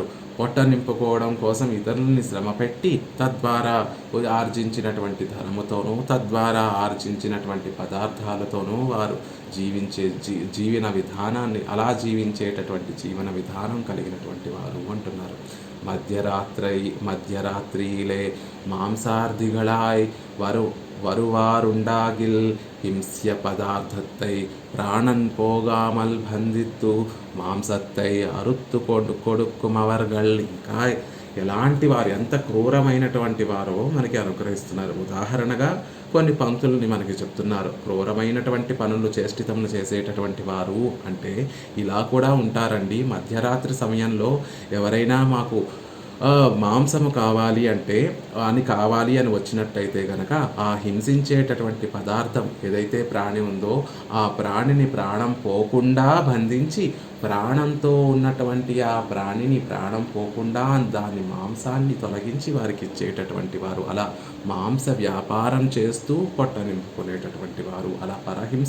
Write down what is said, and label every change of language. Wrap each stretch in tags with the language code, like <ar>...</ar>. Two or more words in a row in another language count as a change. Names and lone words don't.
<te>పొట్ట నింపుకోవడం కోసం ఇతరులని శ్రమపెట్టి తద్వారా ఆర్జించినటువంటి ధనముతోనూ తద్వారా ఆర్జించినటువంటి పదార్థాలతోనూ వారు జీవన విధానాన్ని అలా జీవించేటటువంటి జీవన విధానం కలిగినటువంటి వారు అంటున్నారు.</te> <ta>மத்யராத்திரிலே மாம்சார்த்திகளாய் வருவாருண்டாகில் ஹிம்ஸ்ய பதார்த்தத்தை பிராணன் போகாமல் பந்தித்து மாம்சத்தை அறுத்து கொடுக்கும் அவர்கள்.</ta> <te>ఇంకా ఎలాంటి వారు, ఎంత క్రూరమైనటువంటి వారో మనకి అనుగ్రహిస్తున్నారు. ఉదాహరణగా కొన్ని పంక్తులని మనకి చెప్తున్నారు. క్రూరమైనటువంటి పనులు చేష్టితములు చేసేటటువంటి వారు అంటే ఇలా కూడా ఉంటారండి. మధ్యరాత్రి సమయంలో ఎవరైనా మాకు మాంసము కావాలి అంటే కావాలి అని వచ్చినట్టయితే గనక ఆ హింసించేటటువంటి పదార్థం ఏదైతే ప్రాణి ఉందో ఆ ప్రాణిని ప్రాణం పోకుండా బంధించి ప్రాణంతో ఉన్నటువంటి ఆ ప్రాణిని ప్రాణం పోకుండా దాని మాంసాన్ని తొలగించి వారికి ఇచ్చేటటువంటి వారు, అలా మాంస వ్యాపారం చేస్తూ పొట్ట నింపుకునేటటువంటి వారు, అలా పరహింస.</te>